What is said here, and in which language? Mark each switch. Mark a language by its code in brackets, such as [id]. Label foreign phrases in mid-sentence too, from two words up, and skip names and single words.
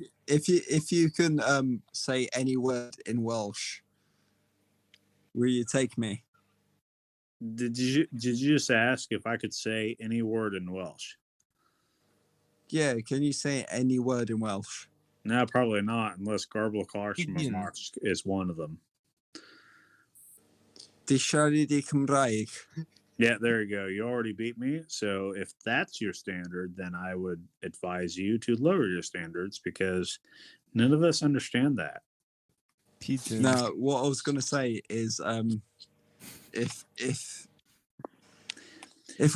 [en] If you can say any word in Welsh, will you take me? did you just ask if I could say any word in Welsh? Yeah, can you say any word in Welsh? No, probably not, unless Garbal Gideon. March is one of them. [cy] Di siarad i Cymraeg. [en] Yeah, there you go. You already beat me. So if that's your standard, then I would advise you to lower your standards because none of us understand that. No, what I was gonna say is if I